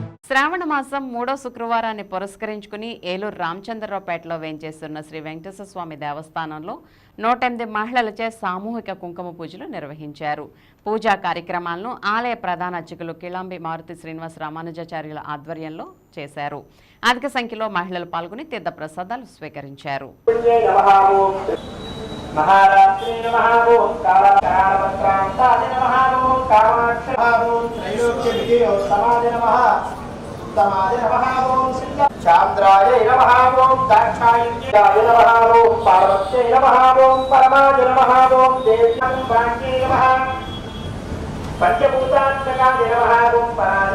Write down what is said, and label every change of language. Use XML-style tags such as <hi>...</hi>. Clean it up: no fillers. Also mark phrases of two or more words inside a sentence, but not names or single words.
<te>శ్రావణ మాసం 3వ శుక్రవారాన్ని పురస్కరించుకుని ఏలూరు రామచంద్రరావుపేటలో వేంచేస్తున్న శ్రీ వెంకటేశ్వర స్వామి దేవస్థానంలో 108 మహిళలచే సామూహిక కుంకుమ పూజలు నిర్వహించారు. పూజా కార్యక్రమాలను ఆలయ ప్రధాన అర్చకులు కిళంబి మారుతి శ్రీనివాస రామానుజాచార్యుల ఆధ్వర్యంలో చేశారు. అధిక సంఖ్యలో మహిళలు పాల్గొని తీర్థ ప్రసాదాలు స్వీకరించారు.</te> <sa>महाराष्ट्रे नमः ओम कालकालवक्रांताय नमः ओम कामाक्षी ओम त्रैलोक्यविजये समाज नमः उत्तमाय नमः ओम चांद्राय नमः ओम दाक्षायण्याय नमः ओम पार्वत्यै नमः ओम परमाय नमः ओम देव्यां वाक्ये नमः पंचभूतात्मकाय नमः ओम पराय</sa>